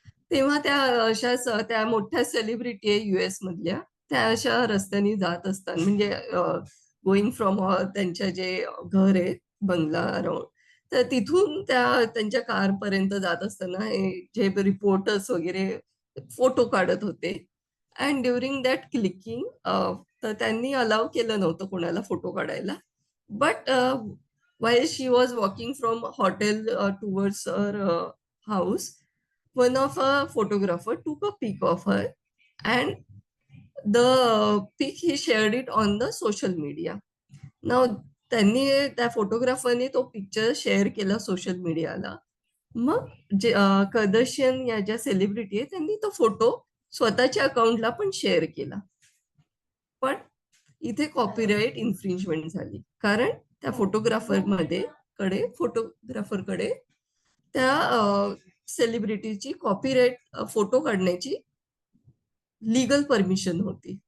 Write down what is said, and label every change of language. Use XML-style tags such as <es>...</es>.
<mr>तेव्हा त्या अशाच त्या मोठ्या सेलिब्रिटी आहे US मधल्या, त्या अशा रस्त्याने जात असतात, म्हणजे</mr> <en>going from</en> <mr>त्यांच्या जे घर आहे, बंगला अराउंड, तर तिथून त्या त्यांच्या कारपर्यंत जात असताना हे जे रिपोर्टर्स वगैरे फोटो काढत होते.</mr> <en>and during that clicking,</en> <mr>तर त्यांनी अलाव केलं नव्हतं कोणाला फोटो काढायला.</mr> <en>But while she was walking from hotel towards her house, one of a photographer took a pic of her, and the pic he shared it on the social media.</en> <mr>Now त्यांनी त्या फोटोग्राफरने तो picture share केला social मीडियाला. मग जे कर्दशियन या ज्या celebrity आहे त्यांनी तो फोटो स्वतःच्या अकाउंटला पण शेअर केला. पण इथे कॉपीराईट इन्फ्रिंजमेंट झाली, कारण त्या फोटोग्राफरकडे त्या सेलिब्रिटीची कॉपीराईट फोटो काढण्याची लीगल परमिशन होती.</mr>